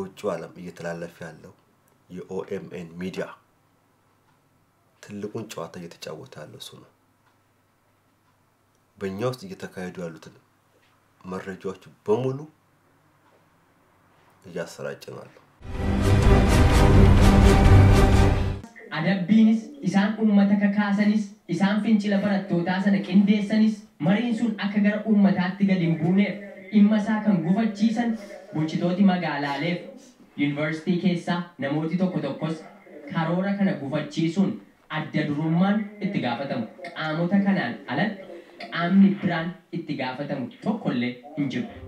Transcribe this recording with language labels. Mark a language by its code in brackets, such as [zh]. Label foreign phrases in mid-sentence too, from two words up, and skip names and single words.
[am] ዓለም እየተላለፈ ያለው የኦኤምኤን ሚዲያ ትልቁን ጨዋታ እየተጫወተ ያለው እሱ ነው። በእኛ ውስጥ እየተካሄዱ ያሉትን መረጃዎች በሙሉ እያሰራጨናል። [om] adabbiinis isaan ummata kakaasanis isaan fincila barattootaa sana qindeessanis mariin sun akka gara ummataatti gad hin buuneef dhimma isaa kan gufachiisan bulchitooti magaalaaleef yuunivarsiitii keessaa namooti tokkos karoora kana gufachiisuun adda durummaan itti gaafatamu qaamota kanaan alatti qaamni biraan itti gaafatamu tokkollee hin jiru.